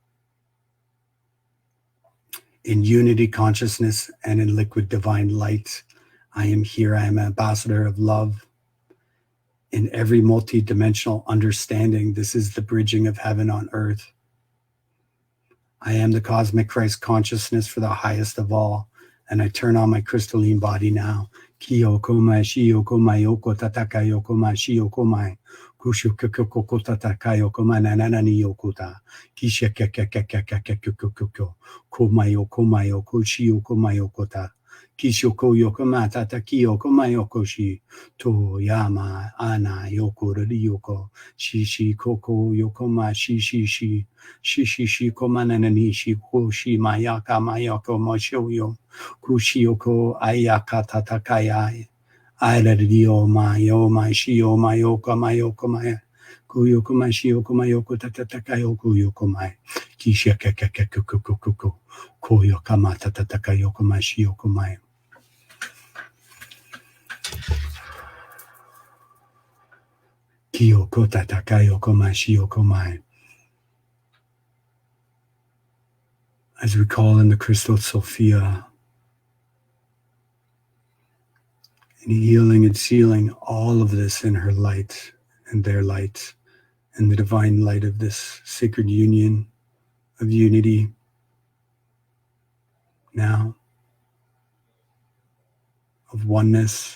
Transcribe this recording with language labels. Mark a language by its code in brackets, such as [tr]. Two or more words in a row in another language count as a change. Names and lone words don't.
[en] In unity consciousness and in liquid divine light, I am here. I am an ambassador of love. In every multi-dimensional understanding, this is the bridging of heaven on earth. I am the cosmic Christ consciousness for the highest of all, and I turn on my crystalline body now. Kiyokomai shiyokomai yoko tatakayokomai shiyokomai kushukokoko tatakayokomai nananani yokota kishekekekekekekekekoko komayokomai yoko shiyokomai yokota kishoko yokomata takiyokomai yokoshi to yama ana yoko yoko shishi koko yokoma shishi Shishi komanani shi koshi mayaka mayako moshoyo kushiyoko ayaka tatakaya airadio mayo shio mayoka mayoko maya kuyoko mashiyoko mayoko tatakayoko yoko mai kishakakakakukukuk koyoka mata tatakayoko mashiyoko mai. Kiyoko tatakayoko mashiyoko mai. As we call in the crystal Sophia, and healing and sealing all of this in her light and their light and the divine light of this sacred union of unity now, of oneness.